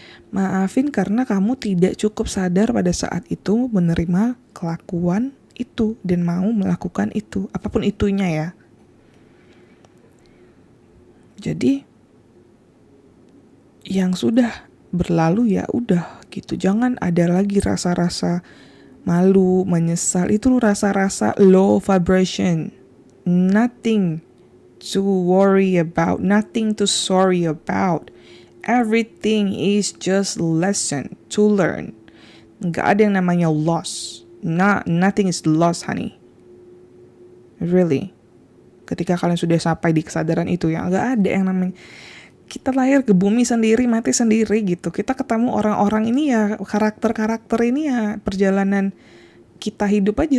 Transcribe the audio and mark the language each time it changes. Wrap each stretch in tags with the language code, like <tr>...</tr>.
<id>Maafin karena kamu tidak cukup sadar pada saat itu menerima kelakuan itu dan mau melakukan itu, apapun itunya ya. Jadi yang sudah berlalu ya udah gitu. Jangan ada lagi rasa-rasa malu, menyesal. Itu rasa-rasa low vibration.</id> <en>Nothing to worry about, nothing to sorry about. Everything is just lesson to learn.</en> <id>Gak ada yang namanya</id> <en>loss. Nothing is lost, honey. Really.</en> <id>Ketika kalian sudah sampai di kesadaran itu, ya gak ada yang namanya kita lahir ke bumi sendiri, mati sendiri gitu. Kita ketemu orang-orang ini ya, karakter-karakter ini ya, perjalanan kita hidup aja.</id>